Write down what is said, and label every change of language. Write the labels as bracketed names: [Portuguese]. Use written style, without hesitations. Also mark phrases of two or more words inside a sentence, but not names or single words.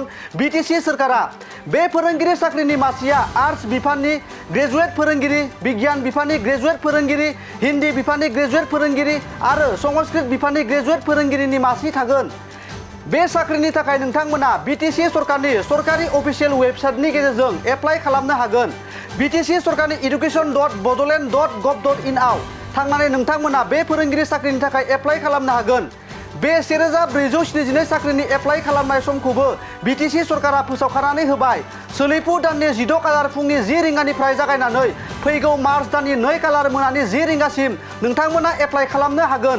[Bodo] बिटिसि सरकारा बे फोरोंगिरि साख्रिनि मासिया आर्ट्स बिफाननि ग्रेजुवेट फोरोंगिरि, बिगियान बिफाननि ग्रेजुवेट फोरोंगिरि, हिन्दी बिफाननि ग्रेजुवेट फोरोंगिरि आरो संस्कृत बिफाननि ग्रेजुवेट फोरोंगिरिनि मासि थागोन। बे साख्रिनि थाखाय नोंथांमोना बिटिसि सरकारनि सरकारि [English] official websiteनि [Bodo] गेजेरजों एप्लाइ खालामनो हागोन। बिटिसि सरकारनि education.bodoland.gov.in आव थांनानै नोंथांमोना बे फोरोंगिरि साख्रिनि थाखाय एप्लाइ खालामनो हागोन। बे 1472 साख्रिनि एप्लाइ खालामनाय समखौबो बिटिसि सरकारा फोसावखानानै होबाय। सोलिफु दाननि 16 खालार फुंनि 10 रिंगानिफ्राय जागायनानै फैगौ मार्च दाननि 2 खालार मोनानि 10 रिंगासिम नोंथांमोना एप्लाइ खालामनो हागोन।